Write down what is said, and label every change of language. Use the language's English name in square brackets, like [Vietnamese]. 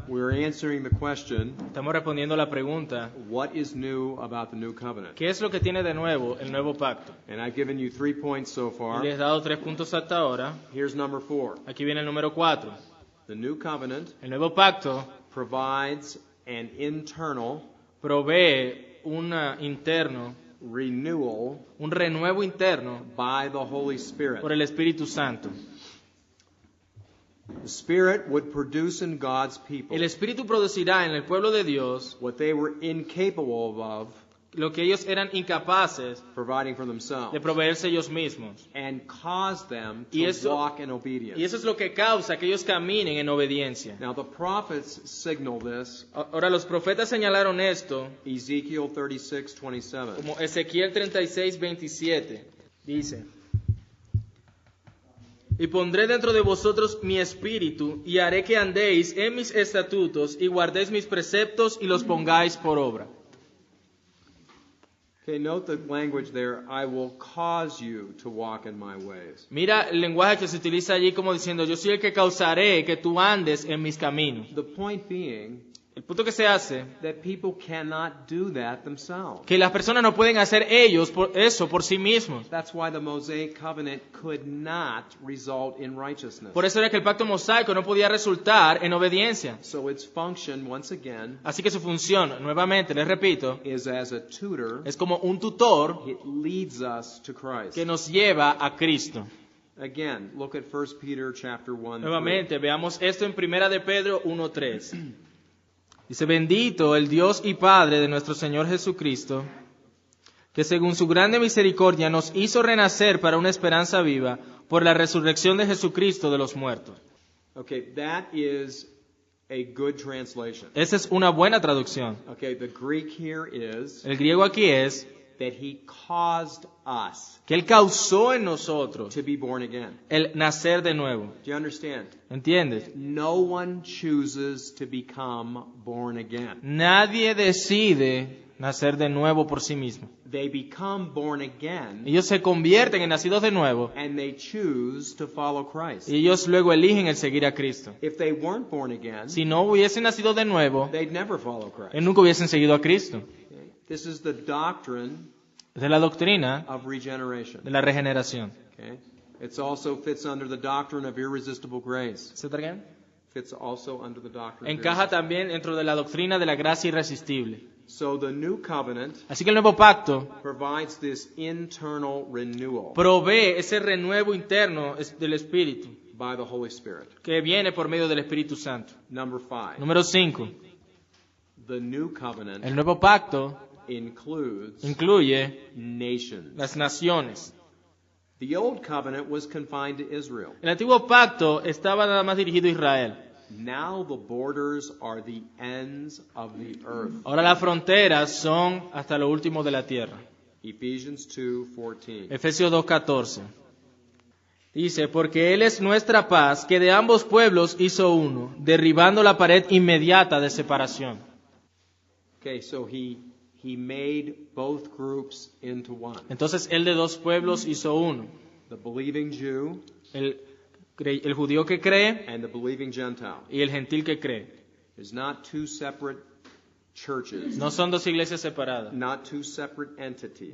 [English] We're answering the question, [Spanish] Estamos respondiendo la pregunta, [English] what is new about the new covenant? [Spanish] ¿qué es lo que tiene de nuevo el nuevo pacto? [English] And I've given you 3 points so [Spanish] Y [English] far. [Spanish] les he dado 3 puntos hasta ahora. [English] Here's number 4. [Spanish] Aquí viene el número 4. [English] The new covenant [Spanish] El nuevo pacto [English] provides an internal [Spanish] provee un interno, [English] renewal [Spanish] un renuevo interno [English] by the Holy Spirit. [Spanish] por el Espíritu Santo. [English] The Spirit would produce in God's people [Spanish] El Espíritu producirá en el pueblo de Dios [English] what they were incapable of [Spanish] lo que ellos eran incapaces [English] providing for themselves, [Spanish] de proveerse ellos mismos. [English] and cause them [Spanish] Y [English] to [Spanish] eso- [English] walk in obedience. [Spanish] Y eso es lo que causa que ellos caminen en obediencia. [English] Now the prophets signal this. [Spanish] Ahora los profetas señalaron esto [English] Ezekiel 36:27. [Spanish] como Ezequiel 36:27. Dice: Y pondré dentro de vosotros mi espíritu, y haré que andéis en mis estatutos, y guardéis mis preceptos, y los pongáis por obra. [English] Okay, note the language there. I will cause you to walk in my ways. [Spanish] Mira el lenguaje que se utiliza allí como diciendo: yo soy el que causaré que tú andes en mis caminos. [English] The point being [Spanish] El punto que se hace, [English] that people cannot do that themselves. [Spanish] que las personas no pueden hacer ellos eso por sí mismos. [English] That's why the Mosaic covenant could not result in righteousness. [Spanish] Por eso era que el pacto mosaico no podía resultar en obediencia. [English] So its function, once again, [Spanish] Así que su función, nuevamente, les repito, [English] is as a tutor. [Spanish] es como un tutor [English] It leads us to Christ. [Spanish] que nos lleva a Cristo. [English] Again, look at 1 Peter chapter 1. [Spanish] Nuevamente, veamos esto en 1 de Pedro 1:3. Dice: bendito el Dios y Padre de nuestro Señor Jesucristo, que según su grande misericordia nos hizo renacer para una esperanza viva por la resurrección de Jesucristo de los muertos. [English] Okay, that is a good translation. [Spanish] Esa es una buena traducción. [English] Okay, the Greek here is [Spanish] El griego aquí es [English] that he caused us [Spanish] que Él causó en nosotros [English] to be born again. [Spanish] el nacer de nuevo. [English] Do you understand? [Spanish] ¿Entiendes? [English] No one chooses to become born again. [Spanish] Nadie decide nacer de nuevo por sí mismo. [English] They become born again [Spanish] Ellos se convierten en nacidos de nuevo [English] and they choose to follow Christ. [Spanish] y ellos luego eligen el seguir a Cristo. [English] If they weren't born again, [Spanish] Si no hubiesen nacido de nuevo, [English] they'd never follow Christ. [Spanish] nunca hubiesen seguido a Cristo. [English] Okay? This is the doctrine [Spanish] Es de la doctrina [English] of regeneration. [Spanish] de la regeneración. [English] Okay? It also fits under the doctrine of irresistible grace. Fits also under the doctrine of [Spanish] Encaja también dentro de la doctrina de la gracia irresistible. [English] So the new covenant [Spanish] Así que el nuevo pacto [English] provides this internal renewal [Spanish] provee ese renuevo interno del Espíritu [English] by the Holy Spirit. [Spanish] que viene por medio del Espíritu Santo. [English] Number 5. [Spanish] Número 5. [English] The new covenant [Spanish] El nuevo pacto [English] includes [Spanish] incluye [English] nations. [Spanish] las naciones. [English] The old covenant was confined to Israel. [Spanish] El antiguo pacto estaba nada más dirigido a Israel. [English] Now the borders are the ends of the earth. [Spanish] Ahora las fronteras son hasta lo último de la tierra. [English] Ephesians 2:14. [Spanish] Efesios 2:14. Dice: porque Él es nuestra paz, que de ambos pueblos hizo uno, derribando la pared inmediata de separación. [English] Okay, so he made both groups into one. [Spanish] Entonces Él de dos pueblos hizo uno. [English] The believing Jew [Spanish] El judío que cree [English] and the believing Gentile. [Spanish] y el gentil que cree. [English] There's not two separate churches, [Spanish] No son dos iglesias separadas. [English] not two separate entities.